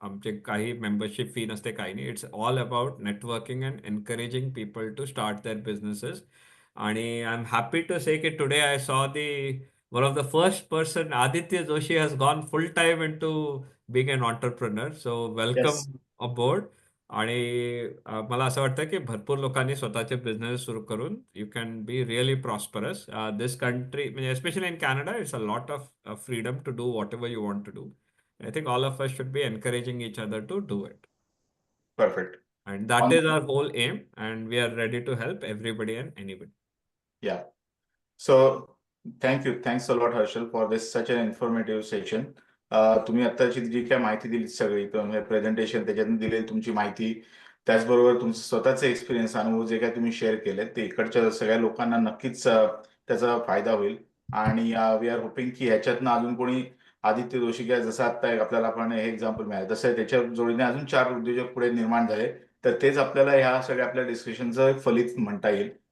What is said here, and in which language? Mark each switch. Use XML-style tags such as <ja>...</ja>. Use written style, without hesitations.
<mr>आमचे काही</mr> <en>membership fee</en> <mr>नसते काही नाही.</mr> <en>It's all about networking and encouraging people to start their businesses. आणि I'm happy to say that today I saw one of the first person, Aditya Joshi, has gone full time into being an entrepreneur. So welcome Yes. aboard.</en> <mr>आणि मला असं वाटतं की भरपूर लोकांनी स्वतःचे business सुरू करून</mr> <en>You can be really prosperous. This country</en> <mr>म्हणजे</mr> <en>Especially in Canada it's a lot of freedom to do whatever you want to do. I think all of us should be encouraging each other to do it. Perfect. And that On is our whole aim, and we are ready to help everybody and anybody. Yeah. So thank you. Thanks a lot, Harshal, for this such an informative session.</en> <mr>तुम्ही आत्ताची जी काय माहिती दिली सगळी presentation त्याच्यातून दिलेली तुमची माहिती, त्याचबरोबर तुमचे स्वतःचे एक्सपिरियन्स अनुभव जे काय तुम्ही शेअर केले ते इकडच्या सगळ्या लोकांना नक्कीच त्याचा फायदा होईल. आणि</mr> <en>we are hoping</en> <mr>की ह्याच्यातनं अजून कोणी आदित्य जोशी काय जसं आता आपल्याला आपण हे एक्झाम्पल मिळालं तसं त्याच्या जोडीने अजून 4 उद्योजक पुढे निर्माण झाले तर तेच आपल्याला ह्या सगळ्या आपल्या डिस्कशनचं फलित म्हणता येईल.</mr>